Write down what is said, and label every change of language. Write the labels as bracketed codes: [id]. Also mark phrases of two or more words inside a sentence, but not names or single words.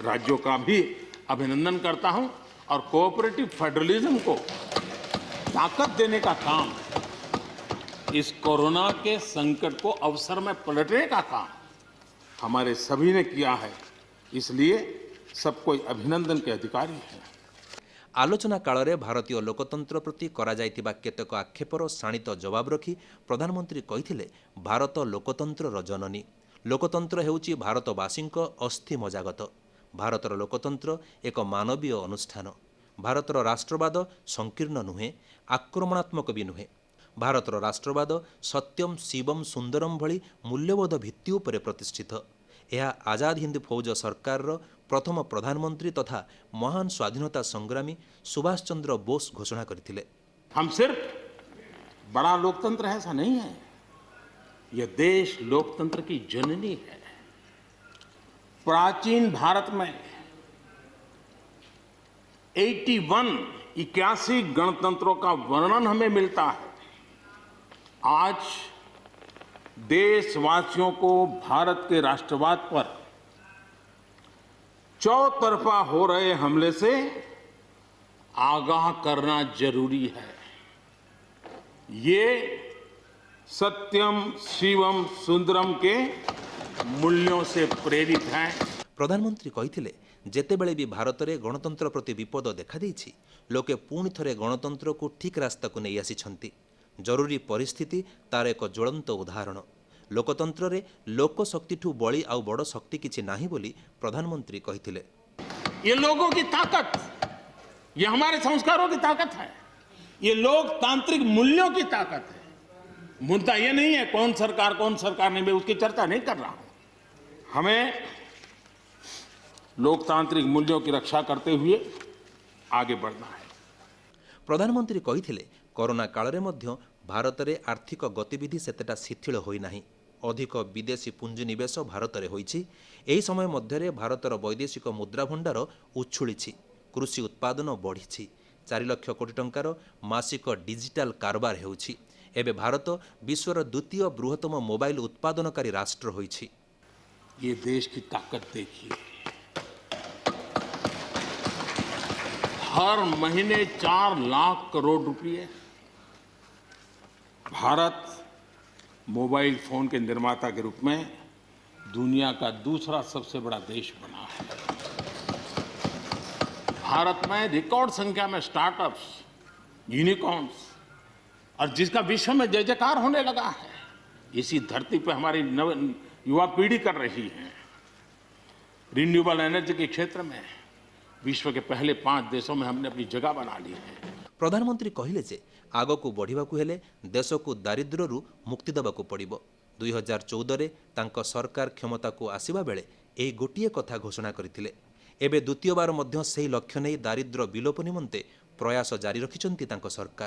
[hi] राज्यों का भी अभिनंदन करता हूं और [en] cooperative federalism [hi] को ताकत देने का काम, इस कोरोना के संकट को अवसर में पलटने का काम हमारे सभी ने किया है। इसलिए सब कोई अभिनंदन के अधिकारी हैं। [or] आलोचना काଳରେ ଭାରତୀୟ ଲୋକତନ୍ତ୍ର ପ୍ରତି କରାଯାଇଥିବା କେତେକ ଆକ୍ଷେପର ଶାଣିତ ଜବାବ ରଖି ପ୍ରଧାନମନ୍ତ୍ରୀ କହିଥିଲେ, ଭାରତ ଲୋକତନ୍ତ୍ରର ଜନନୀ। ଲୋକତନ୍ତ୍ର ହେଉଛି ଭାରତବାସୀଙ୍କ ଅସ୍ଥି ମଜ୍ଜାଗତ। ଭାରତର ଲୋକତନ୍ତ୍ର ଏକ ମାନବୀୟ ଅନୁଷ୍ଠାନ। ଭାରତର ରାଷ୍ଟ୍ରବାଦ ସଂକୀର୍ଣ୍ଣ ନୁହେଁ, ଆକ୍ରମଣାତ୍ମକ ବି ନୁହେଁ। ଭାରତର ରାଷ୍ଟ୍ରବାଦ ସତ୍ୟମ୍ ଶିବମ୍ ସୁନ୍ଦରମ୍ ଭଳି ମୂଲ୍ୟବୋଧ ଭିତ୍ତି ଉପରେ ପ୍ରତିଷ୍ଠିତ। ଏହା ଆଜାଦ ହିନ୍ଦ ଫୌଜ ସରକାରର ପ୍ରଥମ ପ୍ରଧାନମନ୍ତ୍ରୀ ତଥା ମହାନ ସ୍ୱାଧୀନତା ସଂଗ୍ରାମୀ ସୁଭାଷ ଚନ୍ଦ୍ର ବୋଷ ଘୋଷଣା କରିଥିଲେ। [hi] हम सिर्फ बड़ा लोकतंत्र है ऐसा नहीं है, यह देश लोकतंत्र की जननी है। प्राचीन भारत में 81 गणतंत्रों का वर्णन हमें मिलता है। आज देशवासियों को भारत के राष्ट्रवाद पर चौतरफा हो रहे हमले से आगाह करना जरूरी है। ये सत्यम शिवम सुंदरम के मूल्यों से प्रेरित है। [or] ପ୍ରଧାନମନ୍ତ୍ରୀ କହିଥିଲେ, ଯେତେବେଳେ ବି ଭାରତରେ ଗଣତନ୍ତ୍ର ପ୍ରତି ବିପଦ ଦେଖାଦେଇଛି, ଲୋକେ ପୁଣି ଥରେ ଗଣତନ୍ତ୍ରକୁ ଠିକ୍ ରାସ୍ତାକୁ ନେଇ ଆସିଛନ୍ତି। ଜରୁରୀ ପରିସ୍ଥିତି ତାର ଏକ ଜ୍ୱଳନ୍ତ ଉଦାହରଣ। ଲୋକତନ୍ତ୍ରରେ ଲୋକଶକ୍ତିଠୁ ବଳି ଆଉ ବଡ଼ ଶକ୍ତି କିଛି ନାହିଁ ବୋଲି ପ୍ରଧାନମନ୍ତ୍ରୀ କହିଥିଲେ। [hi] ये लोगों की ताकत, ये हमारे संस्कारों की ताकत है, ये लोकतांत्रिक मूल्यों की ताकत है। मुद्दा ये नहीं है कौन सरकार नहीं, मैं उसकी चर्चा नहीं कर रहा हूं। हमें लोकतांत्रिक मूल्यों की रक्षा करते हुए आगे बढ़ना है। [or] ପ୍ରଧାନମନ୍ତ୍ରୀ କହିଥିଲେ, କରୋନା କାଳରେ ମଧ୍ୟ ଭାରତରେ ଆର୍ଥିକ ଗତିବିଧି ସେତେଟା ଶିଥିଳ ହୋଇନାହିଁ। ଅଧିକ ବିଦେଶୀ ପୁଞ୍ଜିନିବେଶ ଭାରତରେ ହୋଇଛି। ଏହି ସମୟ ମଧ୍ୟରେ ଭାରତର ବୈଦେଶିକ ମୁଦ୍ରା ଭଣ୍ଡାର ଉଛୁଳିଛି, କୃଷି ଉତ୍ପାଦନ ବଢ଼ିଛି, 4 ଲକ୍ଷ କୋଟି ଟଙ୍କାର ମାସିକ ଡିଜିଟାଲ କାରବାର ହେଉଛି। ଏବେ ଭାରତ ବିଶ୍ୱର ଦ୍ୱିତୀୟ ବୃହତ୍ତମ ମୋବାଇଲ ଉତ୍ପାଦନକାରୀ ରାଷ୍ଟ୍ର ହୋଇଛି। [hi] ये देश की ताकत देखिए, हर महीने 4 लाख करोड़ रुपए भारत [en] mobile phone [hi] के निर्माता के रूप में दुनिया का दूसरा सबसे बड़ा देश बना है। भारत में रिकॉर्ड संख्या में स्टार्टअप्स, यूनिकॉर्न्स और जिसका विश्व में जय जयकार होने लगा है, इसी धरती पर हमारी युवा पीढ़ी कर रही है। [en] renewable energy [hi] के क्षेत्र में विश्व के पहले 5 देशों में हमने अपनी जगह बना ली है। [or] ପ୍ରଧାନମନ୍ତ୍ରୀ କହିଲେ ଯେ ଆଗକୁ ବଢ଼ିବାକୁ ହେଲେ ଦେଶକୁ ଦାରିଦ୍ର୍ୟରୁ ମୁକ୍ତି ଦେବାକୁ ପଡ଼ିବ। 2014ରେ ତାଙ୍କ ସରକାର କ୍ଷମତାକୁ ଆସିବା ବେଳେ ଏହି ଗୋଟିଏ କଥା ଘୋଷଣା କରିଥିଲେ। ଏବେ ଦ୍ୱିତୀୟବାର ମଧ୍ୟ ସେହି ଲକ୍ଷ୍ୟ ନେଇ ଦାରିଦ୍ର୍ୟ ବିଲୋପ ନିମନ୍ତେ ପ୍ରୟାସ ଜାରି ରଖିଛନ୍ତି ତାଙ୍କ ସରକାର।